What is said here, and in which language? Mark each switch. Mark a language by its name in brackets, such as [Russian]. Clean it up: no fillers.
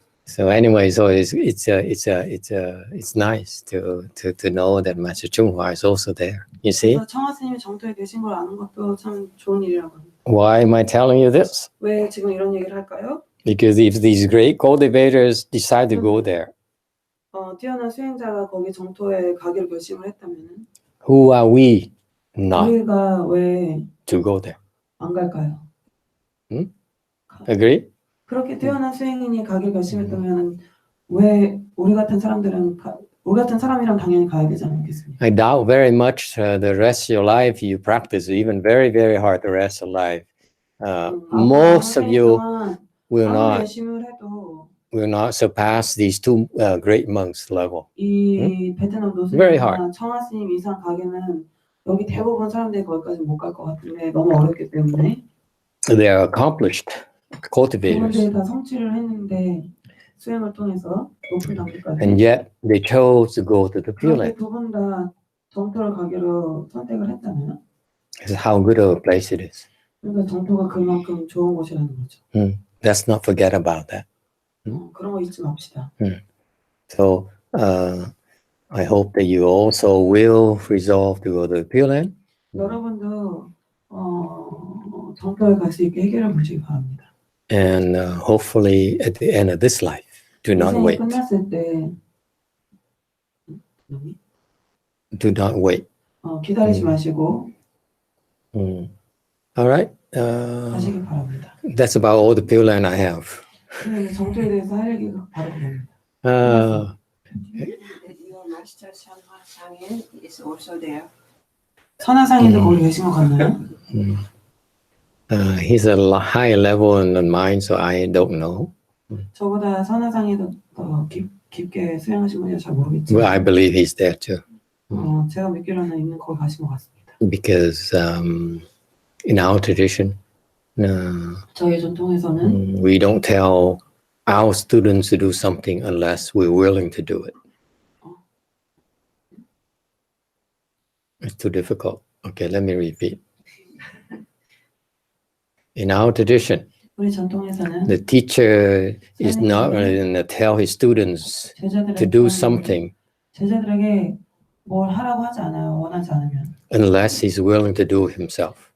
[English] So anyway, so it's nice to know that Master YongHua is also there. You see? [Korean] 그래서 청하 스님이 정토에 계신 걸 아는 것도 참 좋은 일이라고 합니다. [English] Why am I telling you this? [Korean] 왜 지금 이런 얘기를 할까요? [English] Because if these great cultivators decide to go there, [Korean] 뛰어난 수행자가 거기 정토에 가기로 결심을 했다면은 [English] who are we not [Korean] 우리가 왜 [English] to go there? [Korean] 안 갈까요? [English] Agree? [Korean] 그렇게 뛰어난 수행인이 가기로 결심했다면은 왜 우리 같은 사람들은 우리 같은 사람이랑 당연히 가야 되지 않겠습니까? [English] I doubt very much the rest of your life you practice even very, very hard the rest of life. Most of you will not surpass these two great monks level. [Korean] 이 베트남 노스님과 청하 스님 이상 가게는 여기 대부분 사람들이 거기까지 못 갈 것 같은데 너무 어렵기 때문에. [English] They are accomplished cultivators. [Korean] 그분들이 다 성취를 했는데 수행을 통해서 높은 단계까지. [English] And yet they chose to go to the Pure Land. [Korean] 두분 다 정토를 가기로 선택을 했잖아요. [English] This is how good of a place it is. [Korean] 그러니까 정토가 그만큼 좋은 곳이라는 거죠. [English] Let's not forget about that. [Korean] 그런 거 잊지 맙시다. [English] So I hope that you also will resolve to go to the Pure Land. [Korean] 여러분도 정토에 갈 수 있게 해결해 보시기 바랍니다. [English] And hopefully at the end of this life, do not wait. [Korean] 끝났을 때 [English] Do not wait. [Korean] 기다리지 마시고. [English] All right. [Korean] 가시기 바랍니다. [English] That's about all the Pure Land I have. [Korean] 정토에 대해서 할 얘기가 바로 그겁니다. [English] Your Master Hsuan Hua is also there. [Korean] 선화상인도 거기 계신 것 같나요? [English] He's a higher level in the mind, so I don't know. [Korean] 저보다 선화상이도 더 깊게 수행하신 분이라 잘 모르겠지만. [English] Well, I believe he's there too. [Korean] 제가 믿기로는 있는 거기 가신 것 같습니다. [English] Because in our tradition, [Korean] 저희 전통에서는 [English] we don't tell our students to do something unless we're willing to do it. It's too difficult. Okay, let me repeat. In our tradition, [Korean] 우리 전통에서는 [English] the teacher is not going to tell his students to do something [Korean] 제자들에게 뭘 하라고 하지 않아요. 원하지 않으면. [English] unless he's willing to do it himself.